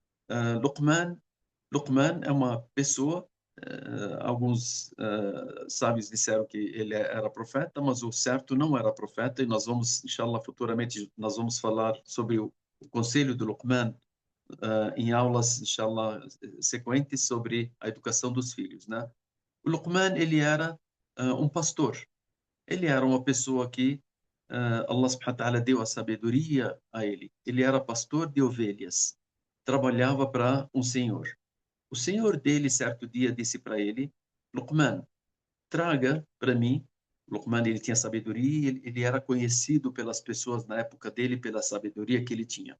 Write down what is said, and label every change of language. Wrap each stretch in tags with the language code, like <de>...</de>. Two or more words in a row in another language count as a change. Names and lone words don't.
<pt>Luqman é uma pessoa, alguns sábios disseram que ele era profeta, mas o certo não era profeta, e nós vamos, inshallah, futuramente, nós vamos falar sobre o conselho de Luqman em aulas, inshallah, sequentes sobre a educação dos filhos, né? O Luqman, ele era um pastor, ele era uma pessoa que</pt> <ar>الله سبحانه وتعالى</ar> <pt>deu a sabedoria a ele. Ele era pastor de ovelhas, trabalhava para um senhor. O senhor dele, certo dia, disse para ele: Luqman, traga para mim. Luqman, ele tinha sabedoria, ele era conhecido pelas pessoas na época dele pela sabedoria que ele tinha.</pt>